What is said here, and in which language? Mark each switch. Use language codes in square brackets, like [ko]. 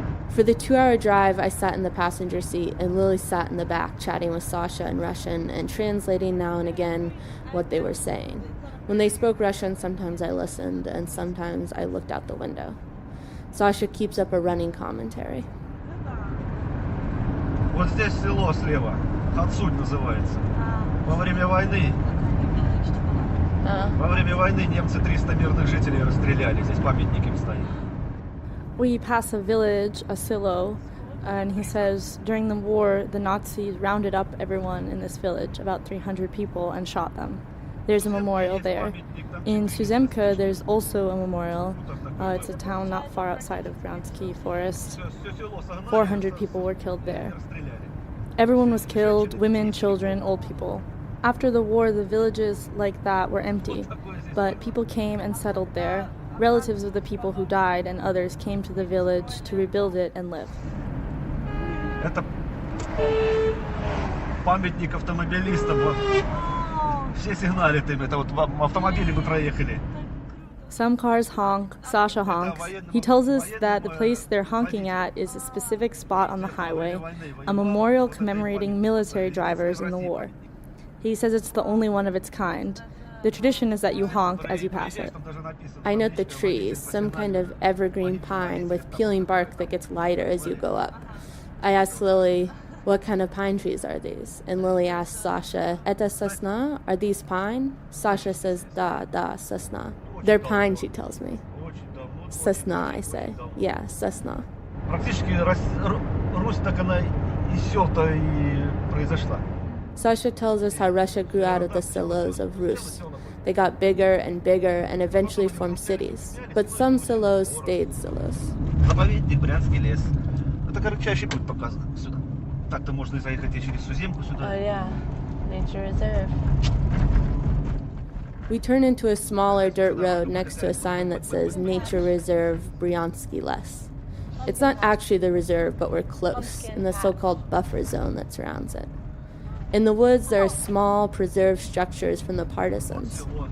[en] For the 2-hour drive, I sat in the passenger seat and Lily sat in the back chatting with Sasha in Russian and translating now and again what they were saying. When they spoke Russian, sometimes I listened and sometimes I looked out the window. Sasha keeps up a running commentary. [ru] Вот здесь село слева, Хацунь называется. Во время войны немцы 300 мирных жителей расстреляли. Здесь памятник им стоит. [en] We pass a village, a silo, and he says during the war the Nazis rounded up everyone in this village, about 300 people, and shot them. There's a memorial there. In Suzemka there's also a memorial. It's a town not far outside of Bryansky Forest. 400 people were killed there. Everyone was killed, women, children, old people. After the war, the villages like that were empty, but people came and settled there. Relatives of the people who died and others came to the village to rebuild it and live. [ru] Это памятник автомобилистам. Вот. Все сигналят им. Это вот автомобили мы проехали. [en] Some cars honk, Sasha honks. He tells us that the place they're honking at is a specific spot on the highway, a memorial commemorating military drivers in the war. He says it's the only one of its kind. The tradition is that you honk as you pass it. I note the trees, some kind of evergreen pine with peeling bark that gets lighter as you go up. I asked Lily, what kind of pine trees are these? And Lily asked Sasha, [ru] Это sosna? [en] Are these pine? Sasha says, [ru] da, sosna. [en] They're pine, she tells me. Sosna, I say. Yeah, sosna. [ru] Практически Русь так она из сел-то и произошла. [en] Sasha tells us how Russia grew out of the silos of Rus. They got bigger and bigger and eventually formed cities. But some silos stayed silos. [ru] Заповедник, Брянский лес. Это корочайший путь показан сюда. Так-то можно и заехать и через Суземку сюда. [en] Oh yeah, nature reserve. We turn into a smaller dirt road next to a sign that says Nature Reserve Bryansky Les. It's not actually the reserve, but we're close, in the so-called buffer zone that surrounds it. In the woods, there are small, preserved structures from the partisans.